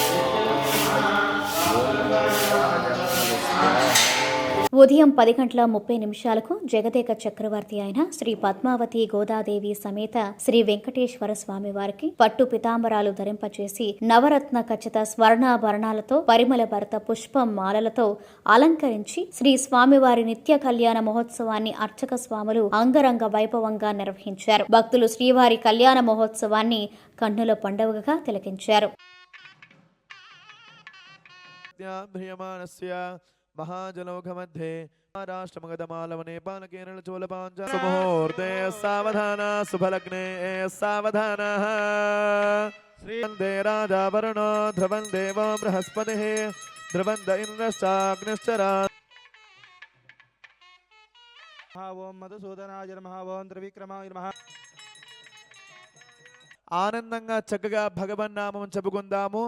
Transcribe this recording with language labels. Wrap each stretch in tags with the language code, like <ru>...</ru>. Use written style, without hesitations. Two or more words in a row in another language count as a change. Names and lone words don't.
<te>ఉదయం 10:30 జగదేక చక్రవర్తి అయిన శ్రీ పద్మావతి గోదాదేవి సమేత శ్రీ వెంకటేశ్వర స్వామి వారికి పట్టు పితాంబరాలు ధరింపచేసి నవరత్న ఖచ్చిత స్వర్ణాభరణాలతో పరిమళ భరత పుష్పం మాలలతో అలంకరించి శ్రీ స్వామివారి నిత్య కళ్యాణ మహోత్సవాన్ని అర్చక స్వాములు అంగరంగ వైభవంగా నిర్వహించారు. భక్తులు శ్రీవారి కళ్యాణ మహోత్సవాన్ని కన్నుల పండుగగా తిలకించారు.</te> <sa>महाजनौघमध्ये महाराष्ट्रमगधमालवने पालकेरलचोलपाञ्चमुहूर्ते सावधान शुभलग्ने सावधानः श्रीवन्दे राजावरुणो ध्रुवं देवो बृहस्पतिः ध्रुवन्त इन्द्रश्चाग्निश्चरा ओं मधुसूदनाय नमः ओं त्रिविक्रमाय नमः.</sa> <te>ఆనందంగా చక్కగా భగవన్నామం చెప్పుకుందాము.</te>